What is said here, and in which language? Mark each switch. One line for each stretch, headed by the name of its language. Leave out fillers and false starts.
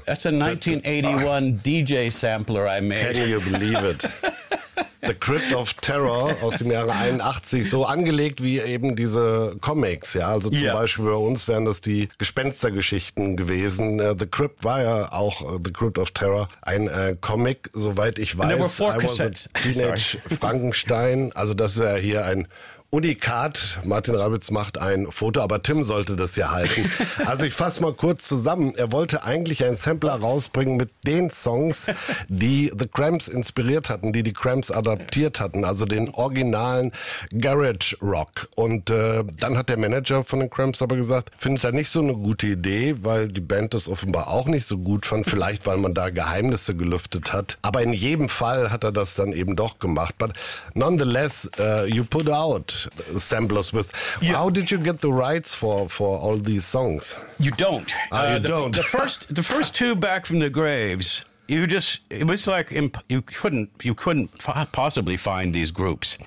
English: That's a 1981 DJ sampler I made. Can you believe it?
German: The Crypt of Terror aus dem Jahre 81, so angelegt wie eben diese Comics, ja. Also zum Beispiel bei uns wären das die Gespenstergeschichten gewesen. The Crypt war ja auch The Crypt of Terror, ein Comic, soweit ich weiß.
English: And there were four cassettes. I was a teenage Frankenstein.
German: Also das ist ja hier ein Unikat. Martin Rabitz macht ein Foto, aber Tim sollte das ja halten. Also ich fasse mal kurz zusammen. Er wollte eigentlich ein Sampler rausbringen mit den Songs, die The Cramps inspiriert hatten, die die Cramps adaptiert hatten, also den originalen Garage Rock. Und dann hat der Manager von den Cramps aber gesagt, findet er nicht so eine gute Idee, weil die Band das offenbar auch nicht so gut fand, vielleicht weil man da Geheimnisse gelüftet hat. Aber in jedem Fall hat er das dann eben doch gemacht.
English: But nonetheless, you put out samplers with. Yeah. How did you get the rights for all these songs? You don't. You don't. The first two, Back from the Graves, you couldn't possibly find these groups.